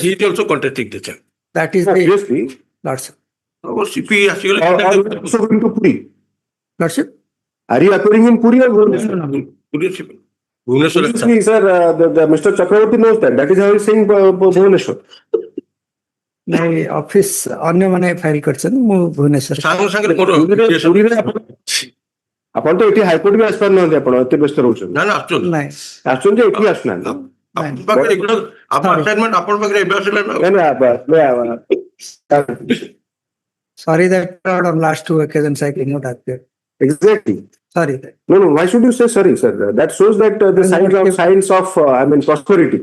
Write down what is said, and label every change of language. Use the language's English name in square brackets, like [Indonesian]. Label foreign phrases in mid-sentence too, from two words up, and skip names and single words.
[English] He is also contesting the check. That is the... Obviously. Lordship. Our CP actually... also going to Puri. Lordship? Are you appearing in Puri or Bhubaneswar? Bhubaneswar. Sir, the Mr. Chakravarti knows that. That is how he is saying Bhubaneswar. [Odia] ନାଇଁ ଅଫିସ ଅନ୍ୟମାନେ ଫାଇଲ କରିଛନ୍ତି ମୁଁ ଭୁବନେଶ୍ୱର ଆପଣ ତ ଏଠି ହାଇକୋର୍ଟ ବି ଆସିପାରୁନାହାନ୍ତି ଆପଣ ଏତେ ବ୍ୟସ୍ତ ରହୁଛନ୍ତି ନାଇଁ ଆସୁଛନ୍ତି ଏଠି ଆସୁନାହାନ୍ତି [English] sorry that on last 2 occasions I could not appear. Exactly. Sorry. No, why should you say sorry, sir? That shows that the signs of prosperity.